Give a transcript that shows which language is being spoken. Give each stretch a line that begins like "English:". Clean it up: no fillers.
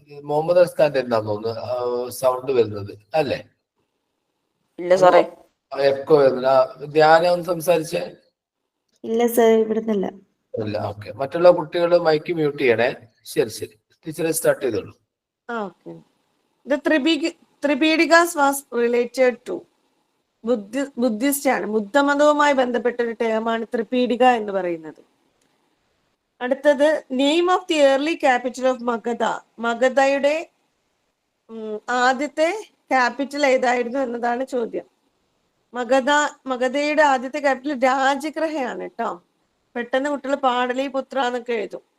Malayalam: മുഹമ്മദ് അർഷാന്റെ എന്താന്ന് തോന്നുന്നു സൗണ്ട് വരുന്നത് അല്ലേ? ഇല്ല സാറേ. എക്കോ വരുന്നില്ല. ധ്യാനം ഒന്ന് സംസാരിച്ചേ. ഇല്ല സർ, ഇവിടുന്നല്ല. ഇല്ല. ഓക്കെ. മറ്റുള്ള കുട്ടികൾ മൈക്ക് മ്യൂട്ട് ചെയ്യണേ. ശരി. ടീച്ചറെ സ്റ്റാർട്ട് ചെയ്തോളൂ.
English: Okay. The Tripedikas was related to
Malayalam: Buddhist ആണ്. ബുദ്ധമതവുമായി ബന്ധപ്പെട്ട ഒരു ടേമാണ് ത്രിപീഡിക എന്ന് പറയുന്നത്. അടുത്തത്
English: Name of the early capital of Magadha.
Malayalam: മഗധയുടെ ആദ്യത്തെ ക്യാപിറ്റൽ ഏതായിരുന്നു എന്നതാണ് ചോദ്യം. മഗധയുടെ ആദ്യത്തെ ക്യാപിറ്റൽ രാജഗ്രഹയാണ് കേട്ടോ. പെട്ടെന്ന് കുട്ടികൾ പാടലിപുത്ര എന്നൊക്കെ എഴുതും.